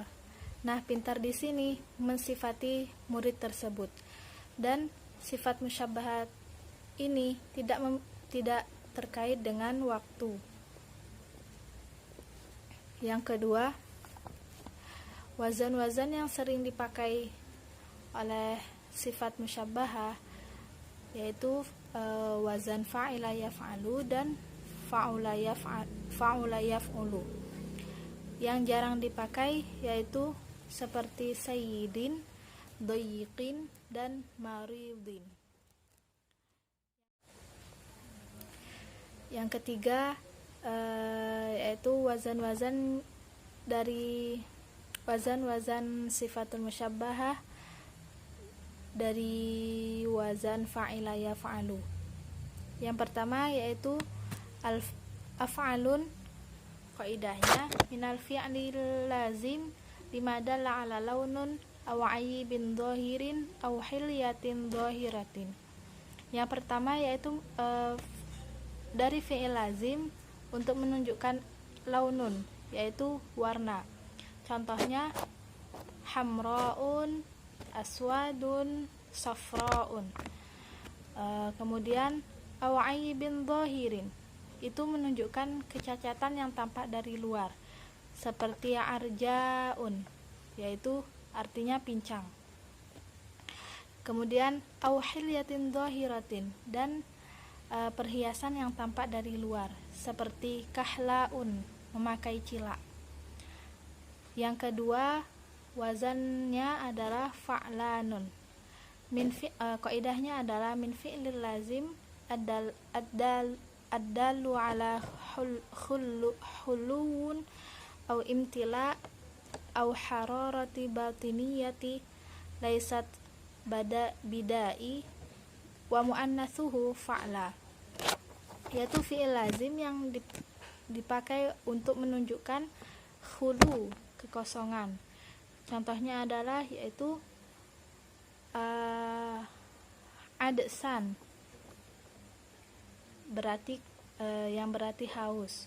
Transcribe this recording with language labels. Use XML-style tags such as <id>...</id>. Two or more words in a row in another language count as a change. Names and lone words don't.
<id>Nah, pintar di sini mensifati murid tersebut, dan sifat musyabbahat ini tidak terkait dengan waktu. Yang kedua, wazan-wazan yang sering dipakai oleh sifat musyabbahah yaitu wazan</id> <ar>فعل يفعل</ar> <id>dan</id> <ar>فعل يفعل.</ar> <id>Yang jarang dipakai yaitu seperti</id> <ar>سيد ضيق,</ar> <id>dan maridin. Yang ketiga yaitu wazan-wazan dari wazan</id> <ar>صفة المشبهة</ar> <id>dari wazan</id> <ar>فعل يفعل.</ar> <id>Yang pertama yaitu</id> <ar>أفعل قاعدته من الفعل اللازم لما دل على لون أو عيب ظاهر أو حلية ظاهرة.</ar> <id>Yang pertama yaitu dari</id> <ar>فعل لازم</ar> <id>untuk menunjukkan launun, yaitu warna.</id> <ar>Contohnya حمراء أسود صفراء. Kemudian أو عيب ظاهر,</ar> <id>itu menunjukkan kecacatan yang tampak dari luar, seperti arjaun, yaitu artinya pincang. Kemudian</id> <ar>أو حلية ظاهرة,</ar> <id>dan perhiasan yang tampak dari luar, seperti kahlaun, memakai cilak. Yang kedua, wazannya adalah fa'lanun.</id> <ar>Qaidahnya adalah من الفعل اللازم الدال على خلو أو امتلاء أو حرارة باطنية ليست بداء ومؤنثه فعلى,</ar> <id>yaitu fi'il lazim yang dipakai untuk menunjukkan khulu, kekosongan. Contohnya adalah yaitu adsan, berarti yang berarti haus.</id>